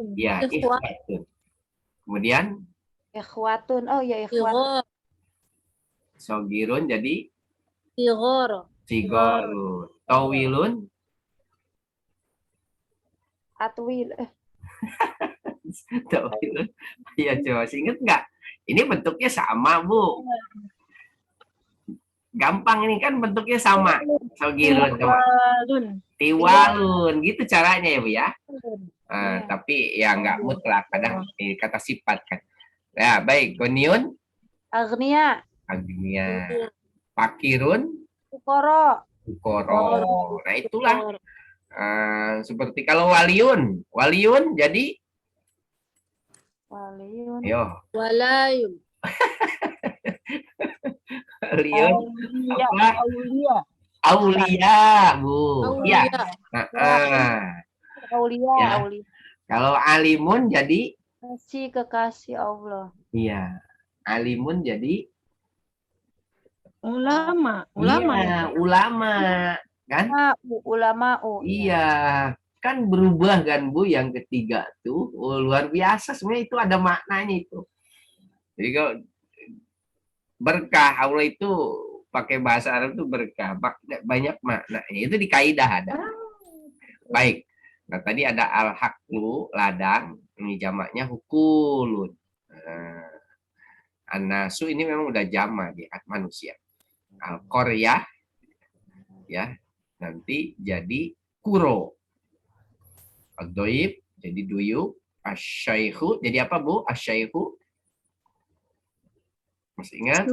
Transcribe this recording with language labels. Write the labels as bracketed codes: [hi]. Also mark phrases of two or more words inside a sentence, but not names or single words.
[id] Ya, ikhwatun. Kemudian ikhwatun, oh ya ikhwatun, sogirun jadi Sigor. sigorun. Tawilun? atwil, Tawilun. Ya, coba ingat nggak? Ini bentuknya sama, Bu. Gampang ini kan bentuknya sama. Sogirun sama Tiwalun. tiwalun. Gitu caranya ya, Bu ya. Iya. Tapi ya nggak mutlak. Kadang ini kata sifat kan. Ya, baik. Koniun? agnia, Agnia. Pakirun? ukoro, Ukoro. Nah, itulah. Seperti kalau waliun. Waliun jadi? waliun, Ayo. Walayun. Waliun. Aulia. Apa? Aulia. Aulia, Bu. Iya. Aulia. aulia, Ya. aulia, Kalau alimun jadi? kasih kekasih Allah, Iya. Alimun jadi? Ulama. Ulama ya. Iya, ulama. Kan? ulama'u, Iya. Kan berubah kan Bu yang ketiga tuh. Oh, luar biasa. Sebenarnya itu ada maknanya itu. Jadi kalau berkah Allah itu pakai bahasa Arab itu berkah. Banyak maknanya. Itu di kaidah ada. Baik. Nah, tadi ada al-haqlu, ladang. Ini jamaknya hukulun. An-nasu ini memang udah jamak di manusia. Al-qaryah ya, nanti jadi kuro. Al-doib jadi duyuk. Asyaikhu jadi apa Bu? Asyaikhu masih ingat?